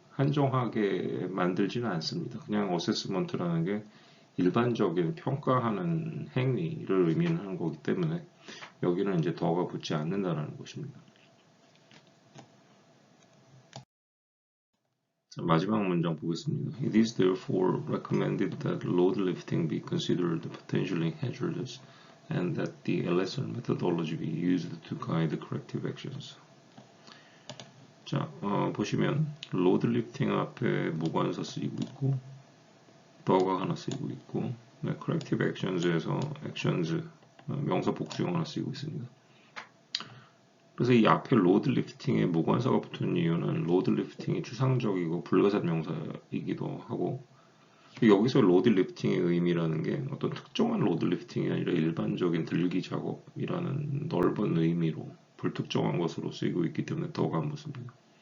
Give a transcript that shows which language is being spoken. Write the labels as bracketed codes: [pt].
[ko] 한정하게 만들지는 않습니다. 그냥 어세스먼트라는 게 일반적인 평가하는 행위를 의미하는 거기 때문에 여기는 이제 더가 붙지 않는다라는 것입니다. 자, 마지막 문장 보겠습니다. [en] It is therefore recommended that load lifting be considered potentially hazardous and that the LSR methodology be used to guide corrective actions. [ko] 자, 보시면 로드 리프팅 앞에 무관사 쓰이고 있고 더가 하나 쓰이고 있고 네, [en] corrective actions [ko] 에서 actions 명사 복수형 하나 쓰이고 있습니다. 그래서 이 앞에 로드 리프팅에 무관사가 붙은 이유는 로드 리프팅이 추상적이고 불가산 명사이기도 하고 여기서 로드 리프팅의 의미라는 게 어떤 특정한 로드 리프팅이 아니라 일반적인 들기 작업이라는 넓은 의미로 불특정한 것으로 쓰이고 있기 때문에 더가 안 붙습니다.